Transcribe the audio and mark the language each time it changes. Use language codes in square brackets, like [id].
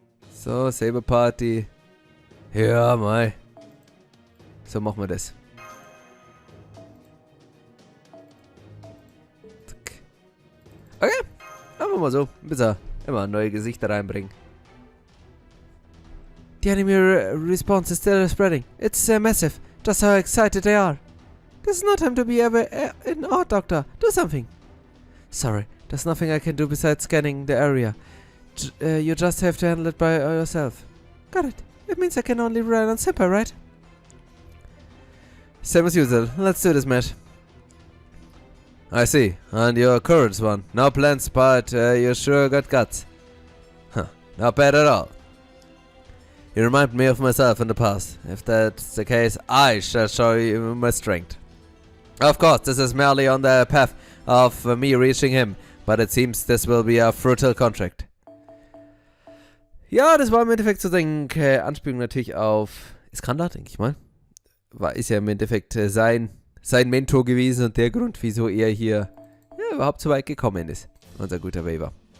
[de] So, Saber Party. Ja, mei. So machen wir das. Okay. Einfach mal so. Ein bisschen immer neue Gesichter reinbringen. [en] The enemy response is still spreading. It's massive. Just how excited they are. This is not time to be ever in awe, Doctor. Do something. Sorry. There's nothing I can do besides scanning the area. You just have to handle it by yourself. Got it. It means I can only rely on Simper, right? Same as usual. Let's do this, Matt. I see. And you're a courage one. No plans, but you sure got guts. Huh. Not bad at all. You remind me of myself in the past. If that's the case, I shall show you my strength. Of course, this is merely on the path of me reaching him, but it seems this will be a fruitful contract. [de] Ja, das war im Endeffekt so eine Anspielung natürlich auf Iskander, denke ich mal. Ist ja im Endeffekt sein Mentor gewesen und der Grund, wieso er hier überhaupt so weit gekommen ist. Unser guter Waver.